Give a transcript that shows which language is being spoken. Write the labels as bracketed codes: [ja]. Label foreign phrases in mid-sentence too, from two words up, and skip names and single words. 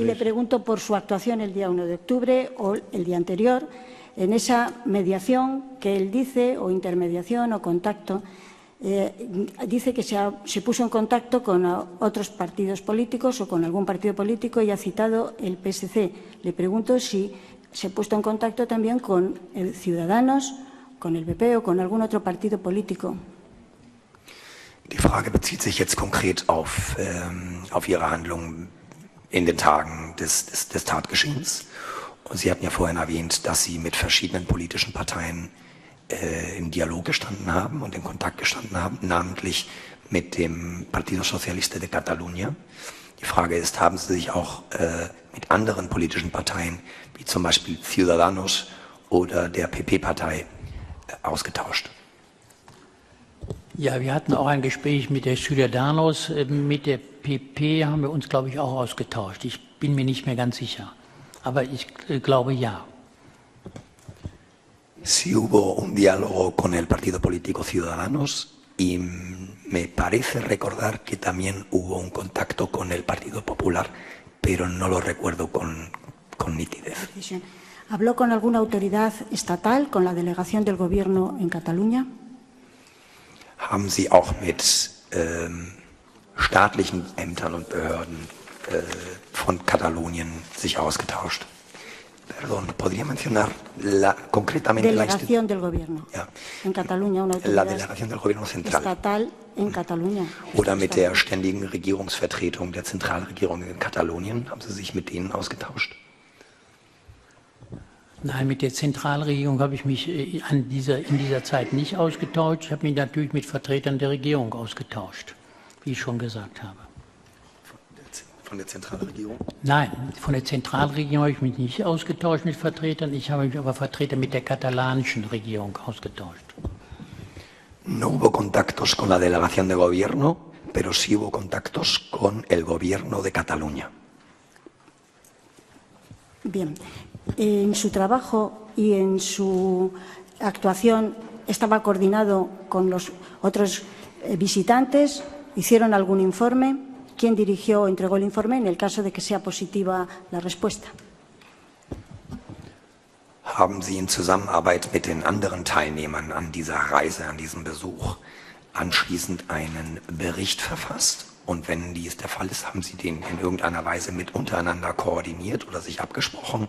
[es] Y le pregunto por su actuación el día 1 de octubre o el día anterior, en esa mediación que él dice, o intermediación o contacto. Dice que se puso en contacto con otros partidos políticos o con algún partido político y ha citado el PSC. Le pregunto si se ha puesto en contacto también con el Ciudadanos, con el PP o con algún otro partido político. [de] Die Frage bezieht sich jetzt konkret auf Ihre Handlung in den Tagen des Tatgeschehens. Und Sie hatten ja vorhin erwähnt, dass Sie mit verschiedenen politischen Parteien im Dialog gestanden haben und in Kontakt gestanden haben, namentlich mit dem Partido Socialista de Catalunya. Die Frage ist, haben Sie sich auch mit anderen politischen Parteien, wie zum Beispiel Ciudadanos oder der PP-Partei, ausgetauscht? Ja, wir hatten auch ein Gespräch mit der Ciudadanos, mit der PP haben wir uns, glaube ich, auch ausgetauscht. Ich bin mir nicht mehr ganz sicher, aber ich glaube ja. [es] Sí hubo un diálogo con el partido político Ciudadanos y me parece recordar que también hubo un contacto con el Partido Popular, pero no lo recuerdo con nitidez. ¿Habló con alguna autoridad estatal, con la delegación del Gobierno en Cataluña? [de] Haben Sie auch mit staatlichen Ämtern und Behörden von Katalonien sich ausgetauscht? [es] Perdón, ¿podría mencionar concretamente delegación del Gobierno en Cataluña, una autoridad la delegación del Gobierno central estatal en Cataluña? [de] Oder mit der ständigen Regierungsvertretung der Zentralregierung in Katalonien? Haben Sie sich mit denen ausgetauscht? Nein, mit der Zentralregierung habe ich mich in dieser Zeit nicht ausgetauscht. Ich habe mich natürlich mit Vertretern der Regierung ausgetauscht, wie ich schon gesagt habe. Von der Zentralregierung? Nein, von der Zentralregierung habe ich mich nicht ausgetauscht mit Vertretern. Ich habe mich aber Vertreter mit der katalanischen Regierung ausgetauscht. [es] No hubo contactos con la delegación de gobierno, pero sí hubo contactos con el gobierno de Cataluña. Bien, en su trabajo y en su actuación estaba coordinado con los otros visitantes, hicieron algún informe. ¿Quién dirigió o entregó el informe en el caso de que sea positiva la respuesta? [de] Haben Sie in Zusammenarbeit mit den anderen Teilnehmern an dieser Reise, an diesem Besuch, anschließend einen Bericht verfasst? Und wenn dies der Fall ist, haben Sie den in irgendeiner Weise mit untereinander koordiniert oder sich abgesprochen?